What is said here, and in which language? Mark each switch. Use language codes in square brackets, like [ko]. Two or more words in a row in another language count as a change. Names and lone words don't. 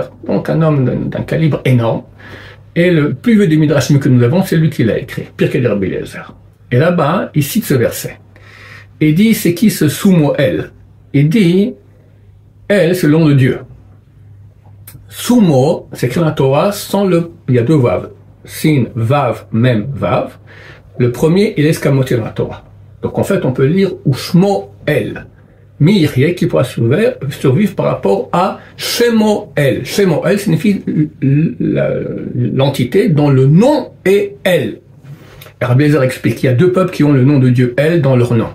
[fr] Donc un homme d'un calibre énorme. Et le plus vieux des midrashim que nous avons, c'est lui qui l'a écrit, Pirkei de Rabbi Eliezer. Et là-bas, il cite ce verset. Il dit, c'est qui ce Sumo-El? Il dit, El, c'est le nom de Dieu. Sumo, c'est écrit dans la Torah sans il y a deux vav. [he] שין, וו, מם, וו. [fr] Le premier, il est escamoté dans la Torah. Donc en fait, on peut lire Ushmo-El. Miryeh, qui pourra survivre par rapport à Shemo-El. Shemo-El signifie l'entité dont le nom est El. Rabbi Eliezer explique qu'il y a deux peuples qui ont le nom de Dieu El dans leur nom.